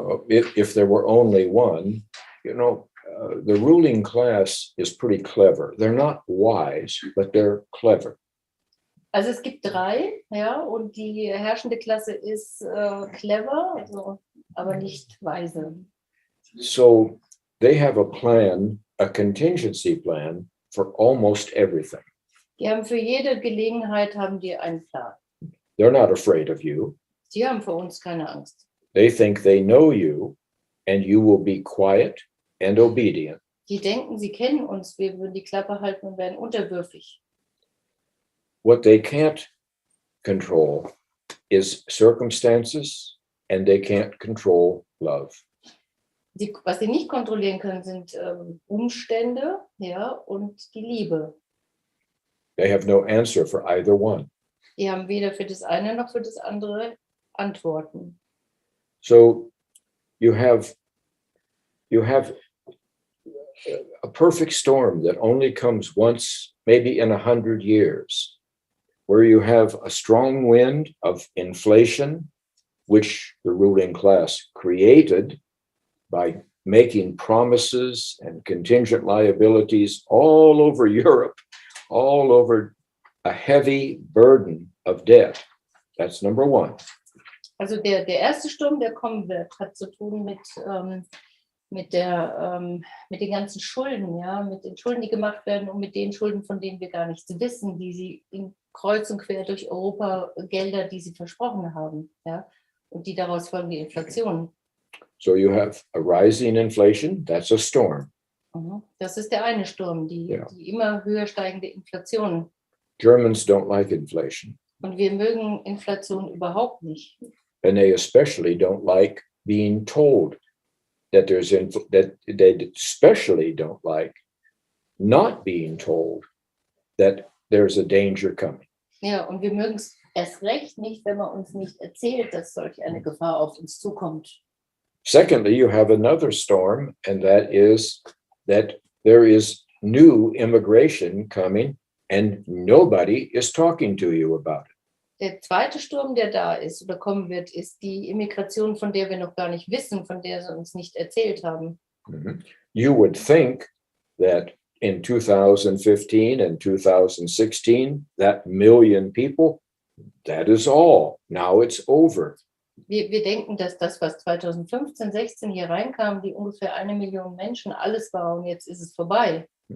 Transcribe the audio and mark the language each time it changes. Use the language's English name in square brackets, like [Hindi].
[English] If there were only one, the ruling class is pretty clever. They're not wise, but they're clever. [German] Also es gibt 3, ja, und die herrschende Klasse ist clever, also, aber nicht weise. [English] So they have a plan, a contingency plan for almost everything. [German] Die haben für jede Gelegenheit haben die einen Plan. [English] They're not afraid of you. [German] Die haben vor uns keine Angst. [English] They think they know you and you will be quiet and obedient. [German] Die denken, sie kennen uns, wir würden die Klappe halten und werden unterwürfig. [English] What they can't control is circumstances, and they can't control love. [German] Was sie nicht kontrollieren können, sind Umstände, ja, und die Liebe. [English] They have no answer for either one. [German] Die haben weder für das eine noch für das andere Antworten. [English] So you have a perfect storm that only comes once, maybe in 100 years, where you have a strong wind of inflation, which the ruling class created by making promises and contingent liabilities all over Europe, all over a heavy burden of debt. That's number one. [German] Also der erste Sturm, der kommen wird, hat zu tun mit den ganzen Schulden, ja, mit den Schulden, die gemacht werden und mit den Schulden, von denen wir gar nichts wissen, die sie in kreuz und quer durch Europa, Gelder, die sie versprochen haben, ja, und die daraus folgen die Inflation. [English] So you have a rising inflation, that's a storm. [German] Das ist der eine Sturm, die immer höher steigende Inflation. [English] Germans don't like inflation. [German] Und wir mögen Inflation überhaupt nicht. [English] And they especially don't like being told that that they especially don't like not being told that there's a danger coming. [German] Ja, und wir mögen es erst recht nicht, wenn man uns nicht erzählt, dass solch eine Gefahr auf uns zukommt. [English] Secondly, you have another storm, and that is that there is new immigration coming and nobody is talking to you about it. [German] Der zweite Sturm, der da ist oder kommen wird, ist die Immigration, von der wir noch gar nicht wissen, von der sie uns nicht erzählt haben. [English] You would think that in 2015 and 2016, that million people, that is all. Now it's over. [German] Wir denken, dass das, was 2015, 16 hier reinkam, die ungefähr 1 Million Menschen, alles war und jetzt ist es vorbei.